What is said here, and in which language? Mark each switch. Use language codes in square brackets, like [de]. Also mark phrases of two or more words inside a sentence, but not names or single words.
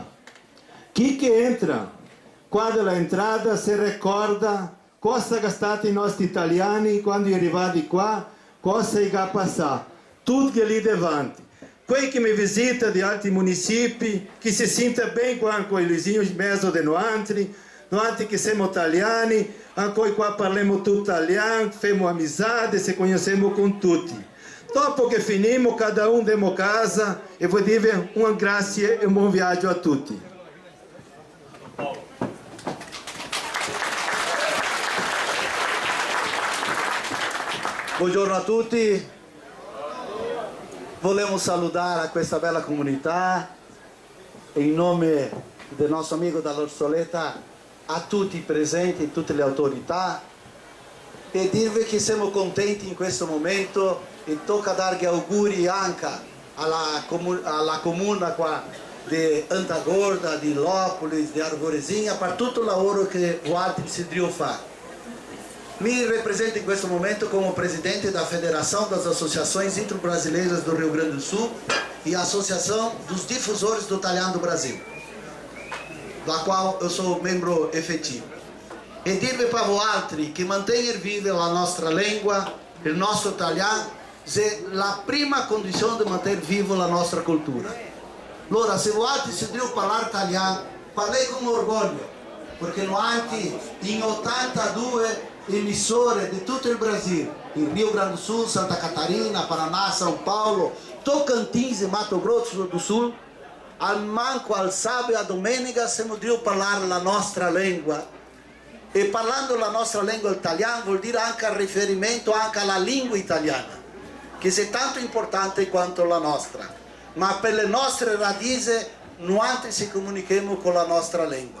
[it] Chi che entra, quando l'entrata si ricorda cosa che stati i nostri italiani quando arrivati qua, cosa è passato, tutto che lì davanti. Quei che mi visita di altri municipi, che si sente bene qua con i Luizinho in mezzo di noi che siamo italiani, ancora qua parliamo tutto italiano, facciamo amizade, se conosciamo con tutti. Dopo che finimo, [pt] cada um [it] demo casa e vou dire uma grazie e un buon viaggio a tutti. Buongiorno a tutti, volemos saludar a questa bella comunità in nome del nostro amico dall'Orsoleta a tutti i presenti, tutte le autorità e dirvi che siamo contenti in questo momento e tocca dargli auguri anche alla comuna qua di Antagorda, di Lópolis, di Arvorezinha per tutto il lavoro che voi decidiram fare. Mi represento in questo momento [pt] como presidente da Federação das Associações Intro-Brasileiras do Rio Grande do Sul e a Associação dos Difusores do Italiano do Brasil, da qual eu sou membro efetivo. [it] E dirvi para voi che mantenere viva la nostra lingua, il nostro italiano, è la prima condizione di mantenere viva la nostra cultura. Allora, se voi decidiram parlare italiano, parlei con orgoglio, perché noi in 82 emissore di tutto il Brasile, in Rio Grande do Sul, Santa Catarina, Paraná, São Paulo, Tocantins e Mato Grosso do Sul, al manco, al sabato e a domenica siamo di parlare la nostra lingua. E parlando la nostra lingua italiana vuol dire anche riferimento anche alla lingua italiana, che è tanto importante quanto la nostra. Ma per le nostre radici noi ci comunichiamo con la nostra lingua.